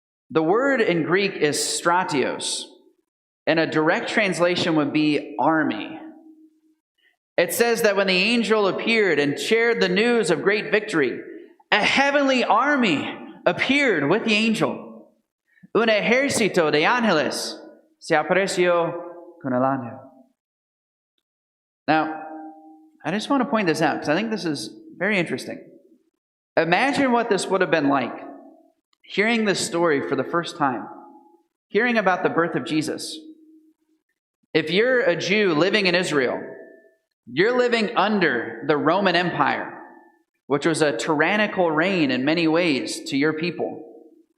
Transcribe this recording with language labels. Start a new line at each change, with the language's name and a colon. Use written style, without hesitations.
English: The word in Greek is stratios, and a direct translation would be army. It says that when the angel appeared and shared the news of great victory, a heavenly army appeared with the angel.
Spanish: Un ejército de ángeles se apareció con el ángel.
English: Now, I just want to point this out because I think this is very interesting. Imagine what this would have been like, hearing this story for the first time, hearing about the birth of Jesus. If you're a Jew living in Israel, you're living under the Roman Empire, which was a tyrannical reign in many ways to your people.